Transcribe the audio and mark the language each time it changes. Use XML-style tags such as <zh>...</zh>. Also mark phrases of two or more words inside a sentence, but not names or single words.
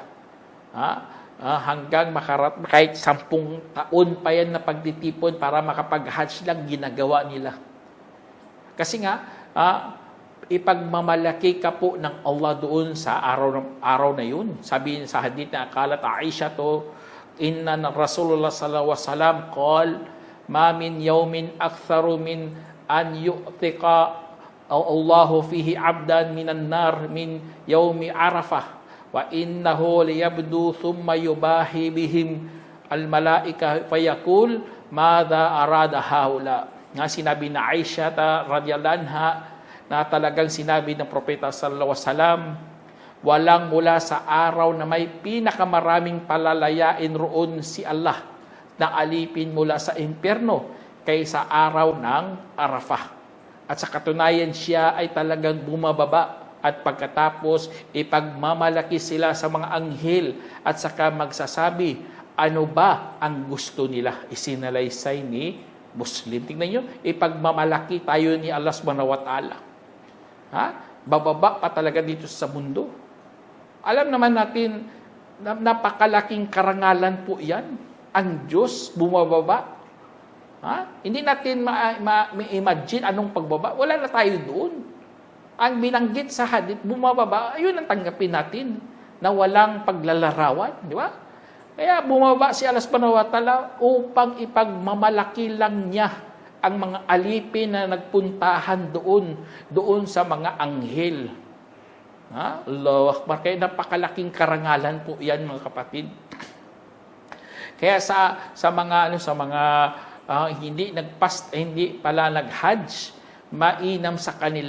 <tl>Hanggang kahit 10 taon pa yan na pagtitipon para makapag-Hajj lang, ginagawa nila. Kasi nga, ipagmamalaki ka po ng Allah doon sa araw na yun. Sabi sa hadith na akalat Aisha to,</tl> <ar>إن رسول الله صلى الله عليه وسلم قال، ما من يوم أكثر من أن يعتق الله فيه عبدا من النار من يوم عرفة وإنه ليبدو ثم يباهي بهم الملائكة فيقول ماذا أراد هؤلاء.</ar> <tl>Nga sinabi na Aisha</tl> <ar>رضي الله عنها</ar> <tl>na talagang sinabi ng propeta</tl> <ar>صلى الله عليه وسلم,</ar> <tl>walang mula sa araw na may pinakamaraming palalayain roon si Allah na alipin mula sa impyerno kaysa araw ng Arafah. At sa katunayan siya ay talagang bumababa at pagkatapos ipagmamalaki sila sa mga anghel at saka magsasabi, ano ba ang gusto nila? Isinalaysay ni Muslim. Tingnan nyo, ipagmamalaki tayo ni Allah</tl> <ar>سبحانه وتعالى.</ar> <tl>Bababa pa talaga dito sa mundo. Alam naman natin, napakalaking karangalan po yan. Ang Diyos bumababa. Hindi natin ma-imagine anong pagbaba. Wala na tayo doon. Ang binanggit sa hadith, bumababa, ayun ang tanggapin natin na walang paglalarawan. Di ba? Kaya bumaba si Allah</tl> <ar>سبحانه وتعالى</ar> <tl>upang ipagmamalaki lang niya ang mga alipin na nagpuntahan doon sa mga anghel.</tl> <ar>الله أكبر.</ar> <tl>Kaya napakalaking karangalan po yan, mga kapatid. Kaya sa mga hindi pala nag-hajj, mainam sa kanila.</tl>